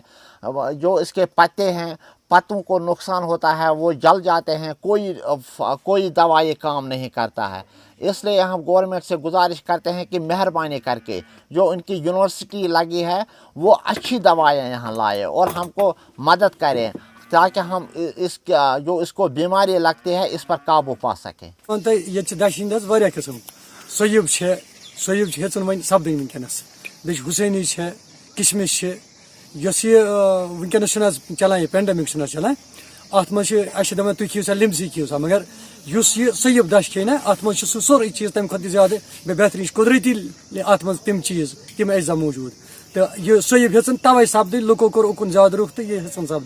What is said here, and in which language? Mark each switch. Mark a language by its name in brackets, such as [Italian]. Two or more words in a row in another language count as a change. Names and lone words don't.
[Urdu] جو اس کے پتے ہیں، پتوں کو نقصان ہوتا ہے، وہ جل جاتے ہیں، کوئی دوائی کام نہیں کرتا ہے۔ اس لیے ہم گورنمنٹ سے گزارش کرتے ہیں کہ مہربانی کر کے جو ان کی یونیورسٹی لگی ہے وہ اچھی دوائیاں یہاں لائے اور ہم کو مدد کریں، تاکہ ہم اس کو بیماری لگتی ہے اس پر قابو پا سکیں۔ [Kashmiri] یہ دچہ ہند واریاہ قسم، سویب ہیژن وۄنۍ سپدٕنۍ ونکیٚنس، بیٚیہِ چھِ حسینی چھِ، کشمش چھِ، یۄس یہِ ونکیٚنس چھُنہٕ حظ چلان، یہِ پینڈمک چھُنہٕ حظ چلان، اتھ منٛز چھِ اَسہِ چھِ دپان تُہۍ کھیٚیِو سا لِمزٕے کھیٚیِو سا، مگر یُس یہِ سویب دچھ کھیٚیہِ نا اتھ منٛز چھُ سُہ سورُے چیٖز تمہِ کھۄتہٕ تہِ زیادٕ بہتریٖن چھُ قۄدرٔتی اتھ منٛز تِم چیٖز تِم اجزا موٗجوٗد، تہٕ یہِ سویب ہیٚژٕن تَوَے سپدٕنۍ، لُکو کوٚر اُکُن زیادٕ رُخ تہٕ یہِ ہیٚژٕن سپدٕنۍ۔